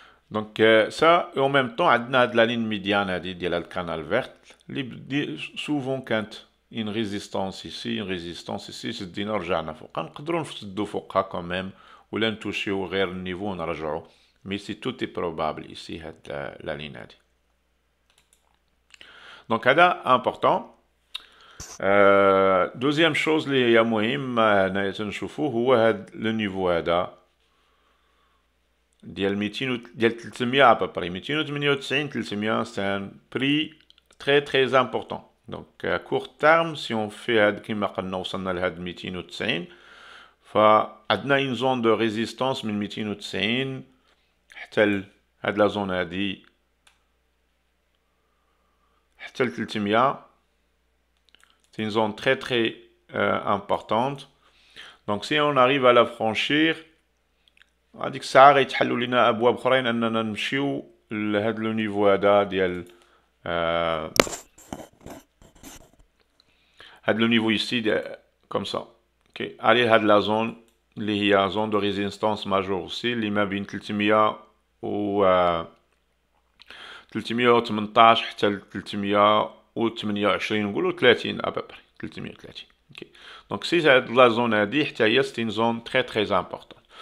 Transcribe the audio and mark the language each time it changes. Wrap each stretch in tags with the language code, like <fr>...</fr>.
<fr>Donc, ça, et en même temps, on a la ligne médiane de le canal vert, souvent quand une résistance ici, c'est</fr> <ar>دينا رجعنا فوقها نقدروا نفسدوا فوقها</ar> <fr>quand même</fr> <ar>ولا نتوشيو غير النيفو ونرجعوا.</ar> <fr>mais c'est tout est probable ici</fr> <ar>هاد</ar> <fr>la ligne</fr> <ar>هادي.</ar> <fr>donc</fr> <ar>هذا</ar> <fr>important. deuxième chose</fr> <ar>اللي هي مهم هنايا تنشوفوه هو هاد لو نيفو هذا ديال 200 ديال 300</ar> <fr>à peu près</fr> <ar>298 300.</ar> <fr>c'est un prix très très important. Donc à court terme, si on fait</fr> <ar>كما قلنا وصلنا لهاد 290 فعندنا</ar> <fr>une zone de résistance</fr> <ar>من 290 حتى هاد لا زون هادي حتى ل 300.</ar> <fr>c'est une zone très très importante. donc si on arrive à la franchir</fr> <ar>هذيك الساعه غيتحلوا لنا ابواب اخرين اننا نمشيو لهاد لو نيفو هذا ديال</ar> <fr>le niveau ici comme ça. OK, allez à la zone</fr> <ar>اللي هي</ar> <fr>zone de résistance majeure aussi</fr> <ar>اللي ما بين</ar> <fr>300 و 318 حتى ل 328</fr> <ar>نقولوا</ar> <fr>30 à peu près 330. OK, donc si la zone</fr> <ar>هذه حتى هي</ar> <fr>c'est une zone très très importante.</fr>